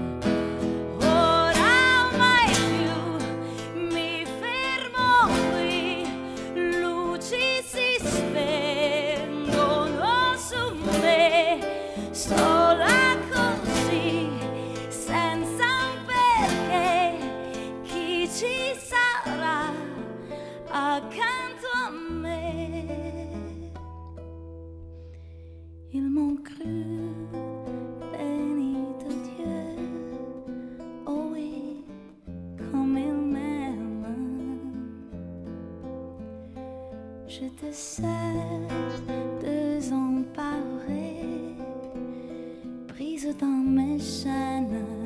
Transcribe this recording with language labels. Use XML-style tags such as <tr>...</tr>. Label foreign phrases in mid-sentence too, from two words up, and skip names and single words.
<it>Ora mai più mi fermo qui, luci si spengono su me, sola così, senza un perché. Chi ci sarà accanto a me?</it> <fr>Ils m'ont cru, béni de Dieu, oh oui, comme il m'aime. Je te sais désemparée, prise dans mes chaînes.</fr>